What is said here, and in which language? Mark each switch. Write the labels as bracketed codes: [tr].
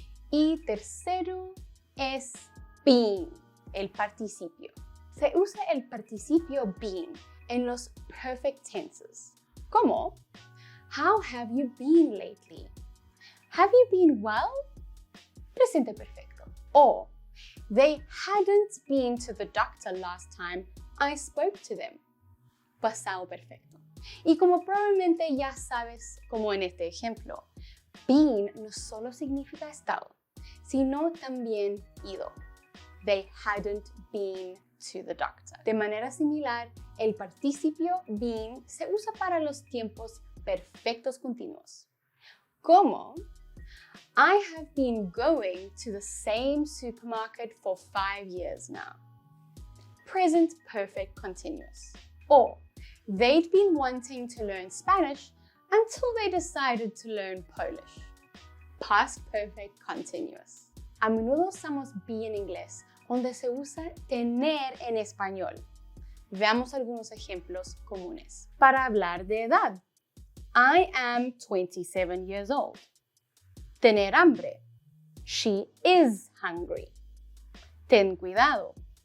[es] Y tercero es been, el participio. Se usa el participio been en los perfect tenses, como [en] How have you been lately? Have you been well? [es] Presente perfecto. [en] O They hadn't been to the doctor last time I spoke to them. [es] Pasado perfecto. Y como probablemente ya sabes, como en este ejemplo, been no solo significa estado, sino también ido. [en] They hadn't been to the doctor. [es] De manera similar, el participio been se usa para los tiempos perfectos continuos, como [en] I have been going to the same supermarket for 5 years now. Present perfect continuous. Or they'd been wanting to learn Spanish until they decided to learn Polish. Past perfect continuous. [es] A menudo usamos be en inglés, donde se usa tener en español. Veamos algunos ejemplos comunes. Para hablar de edad. [en] I am 27 years old. [es] Tener hambre. [en] She is hungry. [es] Ten cuidado.